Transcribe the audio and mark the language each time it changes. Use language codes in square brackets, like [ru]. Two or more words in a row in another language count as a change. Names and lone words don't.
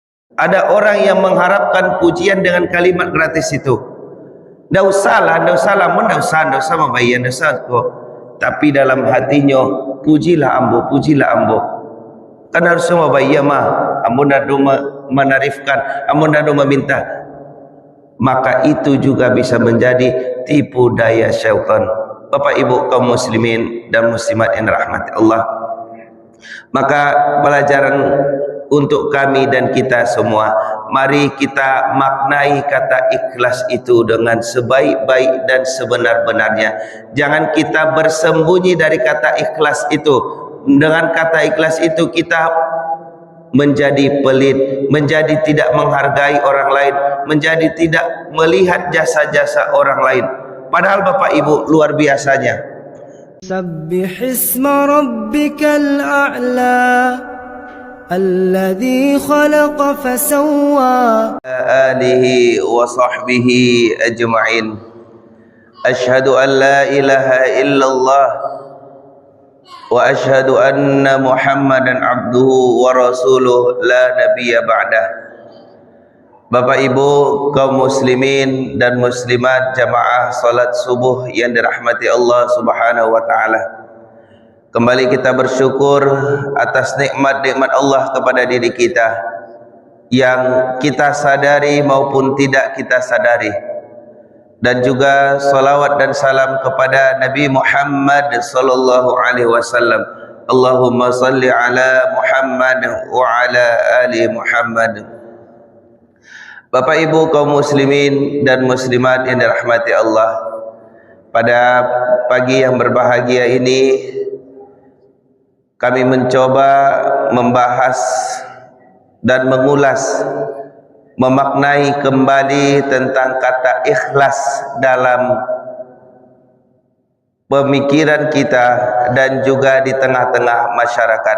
[id] Ada orang yang mengharapkan pujian dengan kalimat gratis itu. Ndak usahlah, ndak usah membayar, ndak usah kok. Tapi dalam hatinya, pujilah ambo. Kan harus membayar mah, ambo ndak menarifkan, ambo ndak meminta. Maka itu juga bisa menjadi tipu daya syaitan. Bapak Ibu kaum muslimin dan muslimat yang dirahmati Allah. Maka pelajaran untuk kami dan kita semua, mari kita maknai kata ikhlas itu dengan sebaik-baik dan sebenar-benarnya. Jangan kita bersembunyi dari kata ikhlas itu. Dengan kata ikhlas itu kita menjadi pelit, menjadi tidak menghargai orang lain, menjadi tidak melihat jasa-jasa orang lain. Padahal Bapak Ibu luar biasanya. [ar] سبح اسم ربك الأعلى الذي خلق فسوى. آله وصحبه أجمعين. أشهد أن لا إله إلا الله وأشهد أن محمدا عبده ورسوله لا نبي بعده. [id] Bapak Ibu kaum muslimin dan muslimat jamaah salat subuh yang dirahmati [ar] الله سبحانه وتعالى. [id] Kembali kita bersyukur atas nikmat-nikmat Allah kepada diri kita yang kita sadari maupun tidak kita sadari. Dan juga salawat dan salam kepada Nabi Muhammad [ar] صلى الله عليه وسلم. اللهم صل على محمد وعلى آل محمد. [id] Bapak Ibu kaum muslimin dan muslimat yang dirahmati Allah, pada pagi yang berbahagia ini kami mencoba membahas dan mengulas, memaknai kembali tentang kata ikhlas dalam pemikiran kita dan juga di tengah-tengah masyarakat.